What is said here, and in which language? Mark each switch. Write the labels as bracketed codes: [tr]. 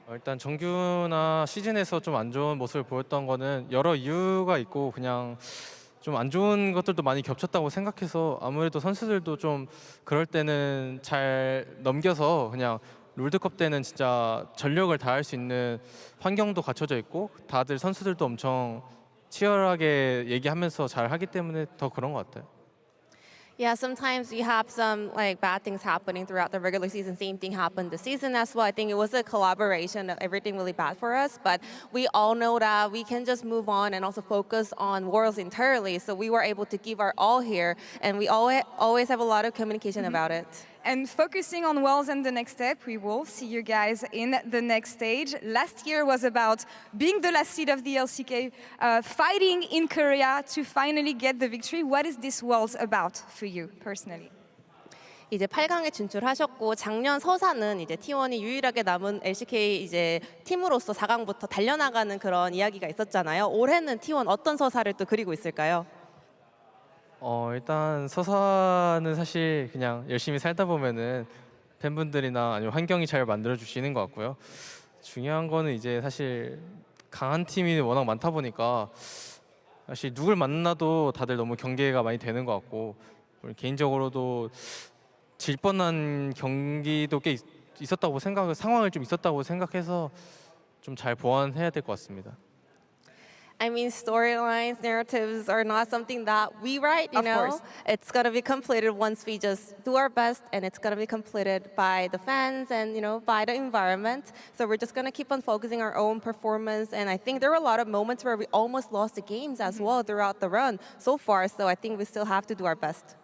[ko] 일단 정규나 시즌에서 좀 안 좋은 모습을 보였던 거는 여러 이유가 있고 그냥 좀 안 좋은 것들도 많이 겹쳤다고 생각해서 아무래도 선수들도 좀 그럴 때는 잘 넘겨서 그냥 롤드컵 때는 진짜 전력을 다할 수 있는 환경도 갖춰져 있고 다들 선수들도 엄청 치열하게 얘기하면서 잘 하기 때문에 더 그런 것 같아요. [en] Yeah, sometimes we have some bad things happening throughout the regular season. Same thing happened this season as well. I think it was a collaboration of everything really bad for us, but we all know that we can just move on and also focus on Worlds entirely. So we were able to give our all here, and we always have a lot of communication about it. And focusing on Worlds and the next step, we will see you guys in the next stage. Last year was about being the last seed of the LCK, fighting in Korea to finally get the victory. What is this Worlds about for you personally? [ko] 이제 8강에 진출하셨고 작년 서사는 이제 T1이 유일하게 남은 LCK 이제 팀으로서 4강부터 달려나가는 그런 이야기가 있었잖아요. 올해는 T1 어떤 서사를 또 그리고 있을까요? 일단 서사는 사실 그냥 열심히 살다 보면은 팬분들이나 아니면 환경이 잘 만들어 주시는 것 같고요. 중요한 거는 이제 사실 강한 팀이 워낙 많다 보니까 사실 누굴 만나도 다들 너무 경계가 많이 되는 것 같고 개인적으로도 질 뻔한 경기도 꽤 있었다고 상황을 좀 있었다고 생각해서 좀 잘 보완해야 될 것 같습니다. [en] I mean, storylines, narratives are not something that we write, you know? course. It's going to be completed once we just do our best, and it's going to be completed by the fans and, by the environment. So we're just going to keep on focusing our own performance, and I think there were a lot of moments where we almost lost the games as well throughout the run so far, so I think we still have to do our best.